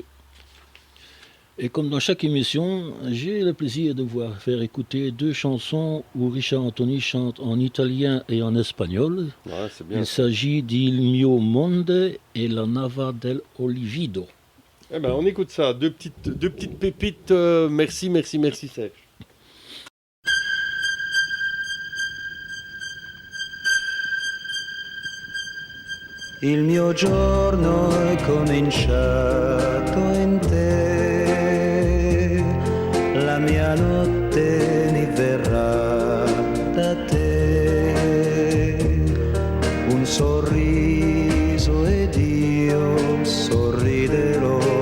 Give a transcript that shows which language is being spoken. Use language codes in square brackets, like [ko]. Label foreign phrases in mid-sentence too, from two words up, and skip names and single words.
[fr] Et comme dans chaque émission, j'ai le plaisir de vous faire écouter 2 chansons où Richard Anthony chante en italien et en espagnol. Ouais, c'est bien. Il s'agit d'Il mio monde et La nava del Olivido. Eh ben, on écoute ça. Deux petites pépites. Merci, merci, merci, Serge. [it] Il mio giorno è cominciato in te, la mia notte mi verrà da te, un sorriso ed io sorriderò,